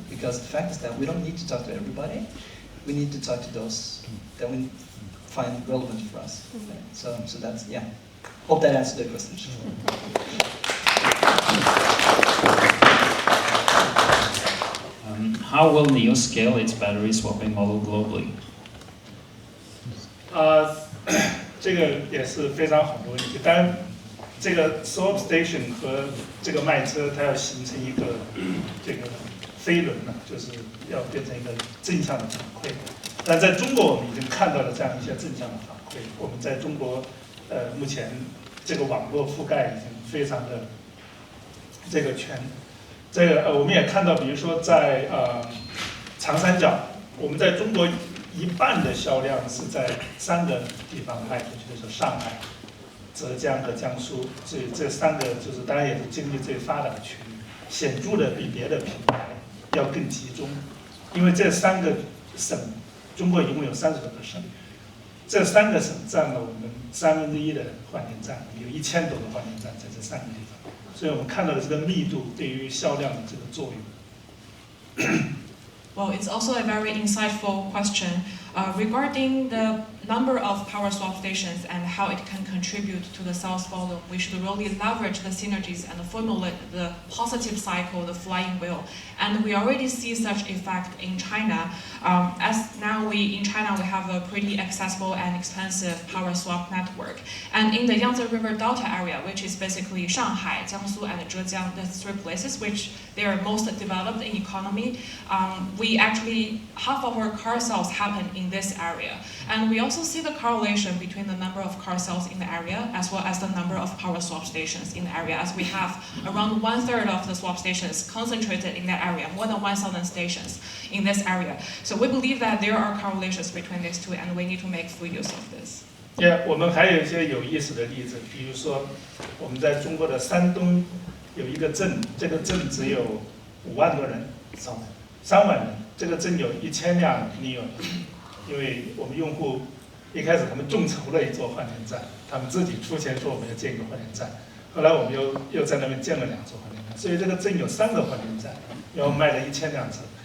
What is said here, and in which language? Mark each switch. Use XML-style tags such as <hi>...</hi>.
<en>Because the fact is that we don't need to talk to everybody. We need to talk to those that we find relevant for us. Okay? So that's, yeah. Hope that answered the question. How will NIO scale its battery swapping model globally?</en> <zh>这个也是非常好的问题。当然，这个 swap station 和这个卖车，它要形成一个这个飞轮呢，就是要变成一个正向的反馈。但在中国，我们已经看到了这样一些正向的反馈。我们在中国，目前这个网络覆盖已经非常的这个全。这个我们也看到，比如说在长三角，我们在中国一半的销量是在3个地方卖出去，就是上海、浙江和江苏。这3个就是当然也是经济最发达的区域，显著的比别的品牌要更集中，因为这3个省，中国一共有30多个省，这3个省占了我们1/3的换电站，有1000多个换电站在这3个地方。所以我们看到的这个密度对于销量的这个作用。</zh> <en>Well, it's also a very insightful question regarding the number of power swap stations and how it can contribute to the sales volume. We should really leverage the synergies and formulate the positive cycle, the flying wheel. And we already see such effect in China. As now in China we have a pretty accessible and expensive power swap network. And in the Yangtze River Delta area, which is basically Shanghai, Jiangsu, and Zhejiang, the 3 places which they are most developed in economy, we actually, half of our car sales happen in this area. And we also see the correlation between the number of car sales in the area as well as the number of power swap stations in the area, as we have around 1/3 of the swap stations concentrated in that area, more than 1,000 stations in this area. So we believe that there are correlations between these two, and we need to make full use of this.</en> <zh>Yeah, 我们还有一些有意思的例子，比如说我们在中国的山东有一个镇，这个镇只有5万多人，3万人，这个镇有1000辆 NIO， 因为我们用户一开始他们众筹了一座换电站，他们自己出钱说我们要建一个换电站，后来我们又在那边建了2座换电站，所以这个镇有3个换电站，然后卖了1000辆车。</zh>